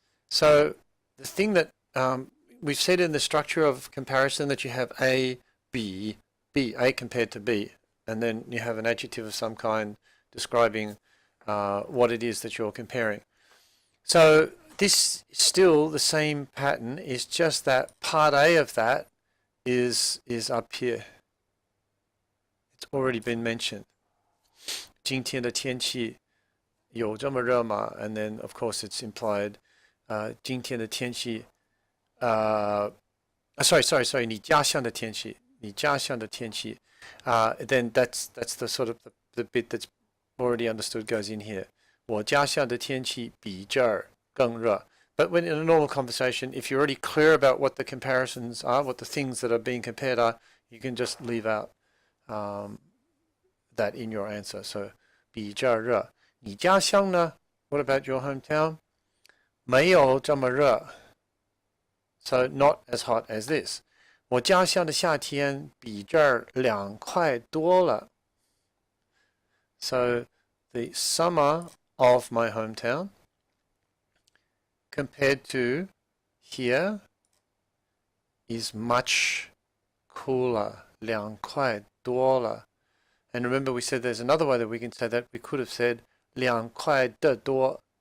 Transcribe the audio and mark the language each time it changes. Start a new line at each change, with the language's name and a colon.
English: So the thing that we've said in the structure of comparison that you have A, B, A compared to B, and then you have an adjective of some kind describing what it is that you're comparing. So this is still the same pattern, it's just that part A of that is up here. It's already been mentioned.
Chinese: 今天的天气有这么热吗?
English: And then of course it's implied
Chinese: 今天的天气
English: sorry
Chinese: 你家乡的天气
English: then that's the sort of the bit that's already understood goes in here.
Chinese: 我家乡的天气比这儿更热.
English: But when in a normal conversation, if you're already clear about what the comparisons are, what the things that are being compared are, you can just leave out that in your answer.
Chinese: So 比这儿热.你家乡呢?
English: What about your hometown?
Chinese: 没有这么热.
English: So not as hot as this.
Chinese: 我家乡的夏天比这儿凉快多了.
English: So the summer of my hometown compared to here is much cooler.
Chinese: 凉快多了.
English: And remember we said there's another way that we can say that. We could have said
Chinese: 凉快的多.